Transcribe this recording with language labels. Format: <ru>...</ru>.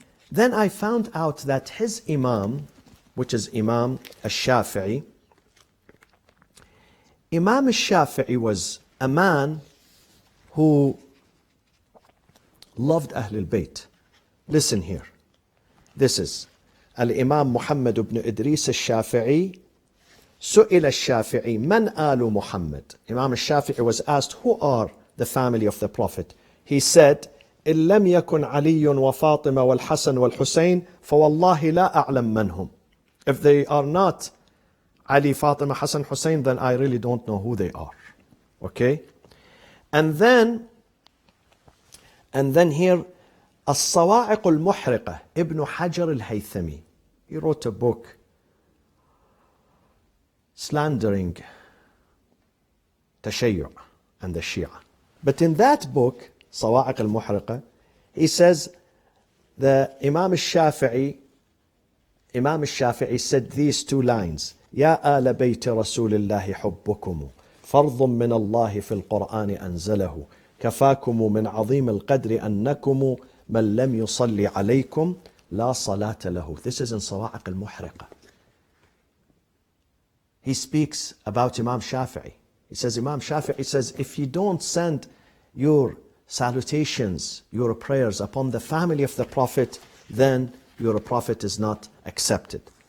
<en>Then I found out that his Imam, which is Imam al-Shafi'i, Imam al-Shafi'i was a man who loved Ahlul Bayt. Listen here. This is Al-Imam Muhammad ibn Idris al-Shafi'i.</en> <ar>سئل الشافعي من آل محمد.</ar> <en>Imam al-Shafi'i was asked, who are the family of the Prophet? He said,</en> <ar>إن لم يكن علي وفاطمة والحسن والحسين فوالله لا أعلم من هم.</ar> <en>If they are not Ali, Fatima, Hassan, Hussein, then I really don't know who they are. Okay? And then here, الصواعق المحرقة, Ibn Hajar al-Haythami. He wrote a book slandering Tashayyu' and the Shia. But in that book,</en> <ar>صواعق المحرقة,</ar> <en>he says the Imam al-Shafi'i said these two lines:</en> <ar>يا آل بيت رسول الله حبكم فرض من الله في القرآن أنزله كفاكم من عظيم القدر أنكم من لم يصلي عليكم لا صلاة له.</ar> <en>This is in صواعق المحرقة. He speaks about Imam Shafi'i. He says, Imam Shafi'i says, if you don't send your salutations, your prayers upon the family of the Prophet, then your Prophet is not accepted.</en>